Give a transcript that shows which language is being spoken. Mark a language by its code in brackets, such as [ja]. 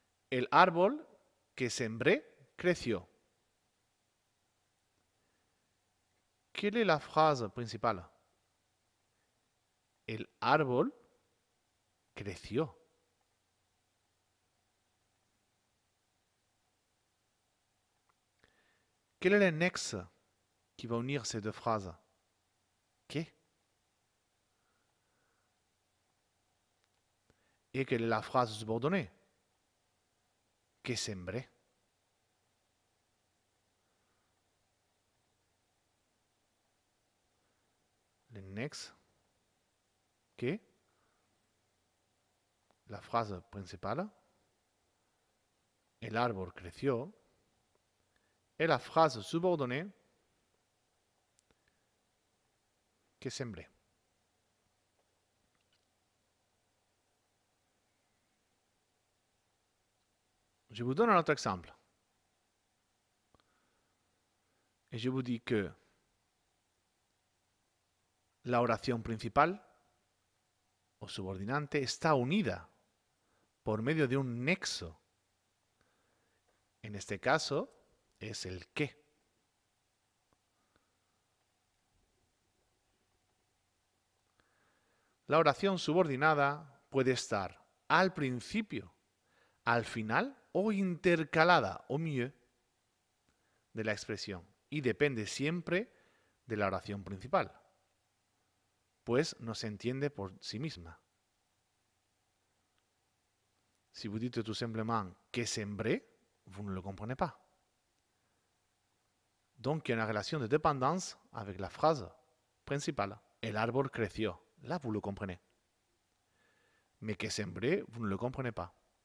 [es] El árbol que sembré creció. [fr] ¿Quelle est la phrase principale? [es] El árbol creció. [fr] Quel est l'annexe qui va unir ces deux phrases? ¿Qué? Et quelle est la phrase subordonnée? [es] Que sembré. [fr] L'annexe. Que. La phrase principale. [es] El árbol creció. [fr] Et la phrase subordonnée. [es] Que sembré. [fr] Je vous donne un autre exemple. Et je vous dis que [es] la oración principal o subordinante está unida por medio de un nexo. En este caso es el que. La oración subordinada puede estar al principio, al final o intercalada, [fr] au milieu, [es] de la expresión. Y depende siempre de la oración principal, pues no se entiende por sí misma. [fr] Si vous dites tout simplement [es] que sembré, [fr] vous ne le comprenez pas. Donc il y a une relation de dépendance avec la phrase principale. [es] El árbol creció. [fr] Là, vous le comprenez. Mais [es] que sembré, [fr] vous ne le comprenez pas.